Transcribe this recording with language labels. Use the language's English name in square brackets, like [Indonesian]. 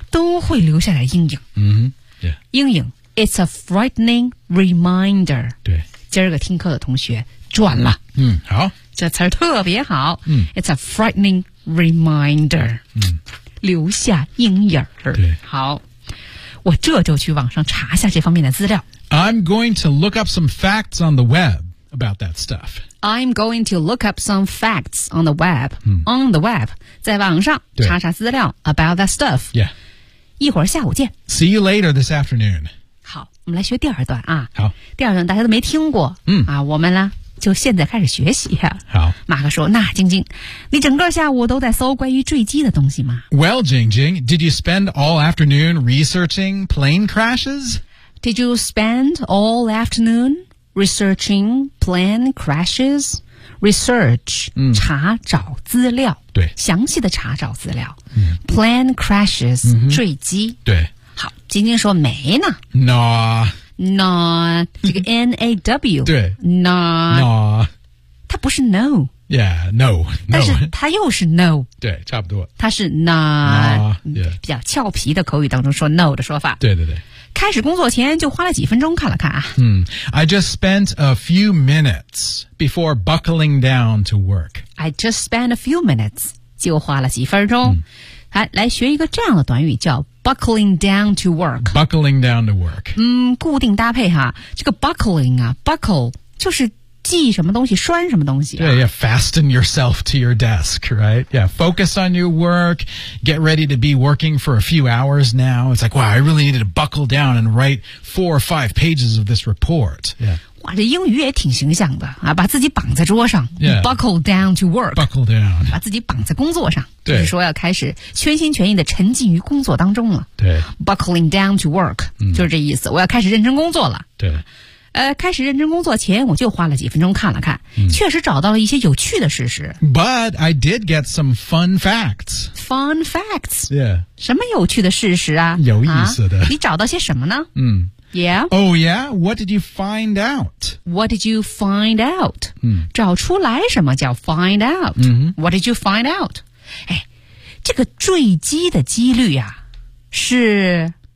[Chinese] 都会留下来阴影。阴影 ， [English] it's a frightening reminder。 [Chinese] 对，今儿个听课的同学转了。好，这词儿特别好。 [English] It's a frightening reminder。 [Chinese] 留下阴影儿。对，好，我这就去网上查一下这方面的资料。 [English] I'm going to look up some facts on the web about that stuff. I'm going to look up some facts on the web.、On the web， [Chinese] 在网上查查资料 [English] about that stuff。 Yeah。 [Chinese] 一会儿下午见。 [English] See you later this afternoon. [Chinese] 好，我们来学第二段啊。好，第二段大家都没听过。我们呢就现在开始学习。好，马克说：“那晶晶，你整个下午都在搜关于坠机的东西吗 [English] ？”Well, Jingjing, did you spend all afternoon researching plane crashes? Did you spend all afternoon researching plane crashes? [Chinese] Research、查找资料。对，详细的查找资料。嗯、 Plane crashes、坠机。对，好，晶晶说没呢。 [English] Nah， [Chinese] 这个 N A W 对。 Nah， 它不是 no。 [English] Yeah， no， [Chinese] 但是它又是 no。对，差不多。它是 nah， [English] yeah， [Chinese] 比较俏皮的口语当中说 no 的说法。对。开始工作前就花了几分钟看了看啊。 [English] I just spent a few minutes before buckling down to work. I just spent a few minutes. [Chinese] 就花了几分钟、来学一个这样的短语叫 [English] buckling down to work buckling down to work [Chinese] 固定搭配哈这个 buckling 啊 buckle 就是系什么东西，拴什么东西、啊。 [English] Yeah, yeah, fasten yourself to your desk, right? Yeah, focus on your work, get ready to be working for a few hours now. It's like, wow, I really needed to buckle down and write 4 or 5 pages of this report. Yeah. [Chinese] 哇，这英语也挺形象的啊！把自己绑在桌上、 [English] yeah. Buckle down to work, buckle down, [Chinese] 把自己绑在工作上，对，就是说要开始全心全意的沉浸于工作当中了。对， [English] buckling down to work、 [Chinese] 就是这意思，我要开始认真工作了。对，开始认真工作前，我就花了几分钟看了看、确实找到了一些有趣的事实。 [English] But I did get some fun facts. Fun facts, yeah. [Chinese] 什么有趣的事实啊？有意思的，你找到些什么呢？Yeah. [English] Oh, yeah? What did you find out? What did you find out?、 [Chinese] 找出来什么叫 [English] find out?、What did you find out? [Chinese] 哎，这个坠机的几率啊，是